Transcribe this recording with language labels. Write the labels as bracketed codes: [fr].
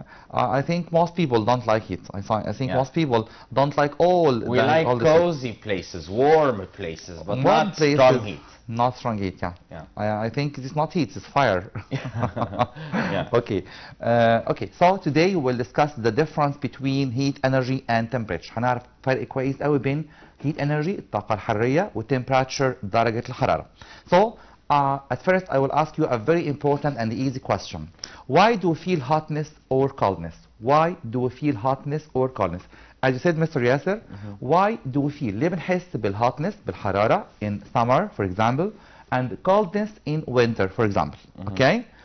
[en] I think most people don't like heat. I think most people don't like all. We like cozy places, warm places, but not strong heat. Not strong heat. Yeah. I think it's not heat. It's fire. Yeah. Okay. Okay. So today we'll discuss the difference between heat energy and temperature. [ar] هنعرف فرق كويس قوي بين heat energy الطاقة الحرارية و temperature درجة الحرارة. [en] So at first I will ask you a very important and easy question. Why do we feel hotness or coldness? Why do we feel hotness or coldness? As you said, Mr. Yasser, why do we feel? [ar] ليه بنحس بالhotness بالحرارة [en] in summer, for example, and coldness in winter, for example? Okay?